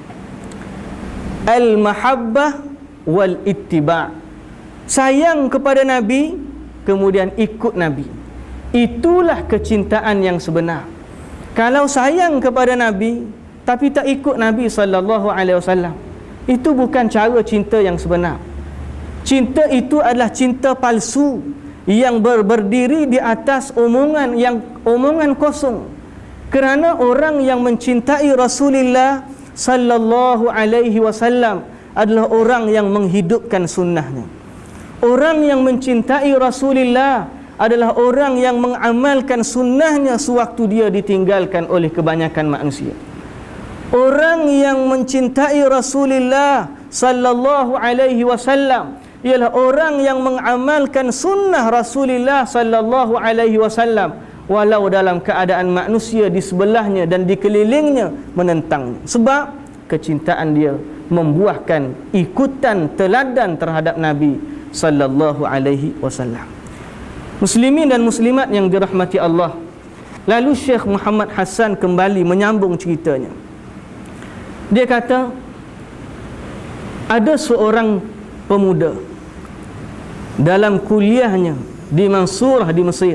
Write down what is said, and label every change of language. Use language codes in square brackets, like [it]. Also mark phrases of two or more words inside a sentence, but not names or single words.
[ar] المحبة والاتباع'. [ms] Sayang kepada Nabi, kemudian ikut Nabi. Itulah kecintaan yang sebenar. Kalau sayang kepada Nabi tapi tak ikut Nabi [ar] صلى الله عليه وسلم, [ms] itu bukan cara cinta yang sebenar. Cinta itu adalah cinta palsu yang berdiri di atas omongan kosong. Kerana orang yang mencintai Rasulullah [ar] صلى الله عليه وسلم [ms] adalah orang yang menghidupkan sunnahnya. Orang yang mencintai Rasulullah adalah orang yang mengamalkan sunnahnya sewaktu dia ditinggalkan oleh kebanyakan manusia. Orang yang mencintai Rasulullah [ar] صلى الله عليه وسلم [ms] ialah orang yang mengamalkan sunnah Rasulullah [ar] صلى الله عليه وسلم [ms] walau dalam keadaan manusia di sebelahnya dan di kelilingnya menentangnya. Sebab kecintaan dia membuahkan ikutan teladan terhadap Nabi [ar] صلى الله عليه وسلم. [ms] Muslimin dan muslimat yang dirahmati Allah, lalu Syekh Muhammad Hassan kembali menyambung ceritanya. Dia kata, ada seorang pemuda dalam kuliahnya di Mansurah di Mesir.